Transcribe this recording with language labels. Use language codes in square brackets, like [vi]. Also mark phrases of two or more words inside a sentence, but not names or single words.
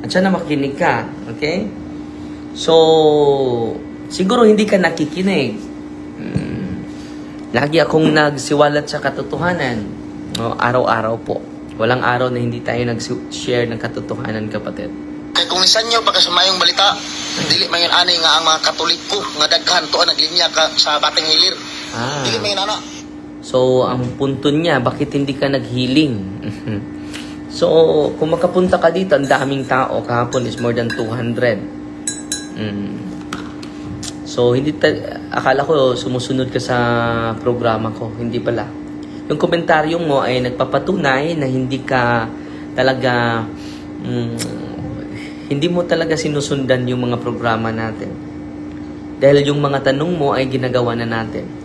[tl] At sana makinig ka. Okay? So, siguro hindi ka nakikinig. Lagi akong nagsiwalat sa katotohanan. No? Araw-araw po. Walang araw na hindi tayo nag-share ng katotohanan, kapatid. [ceb] Kaya kung nisan niyo baka sa mayong balita, dili man yun ani nga ang mga Katoliko nga daghan to naglinya ka sa Batang Hilir. Dili man yun ana. [tl] So, ang punto niya, bakit hindi ka nag-healing? So, kung makapunta ka dito, ang daming tao. Kahapon [en] is more than [tl] 200. So, akala ko sumusunod ka sa programa ko. Hindi pala. Yung komentaryo mo ay nagpapatunay na hindi ka talaga, hindi mo talaga sinusundan yung mga programa natin. Dahil yung mga tanong mo ay ginagawa na natin.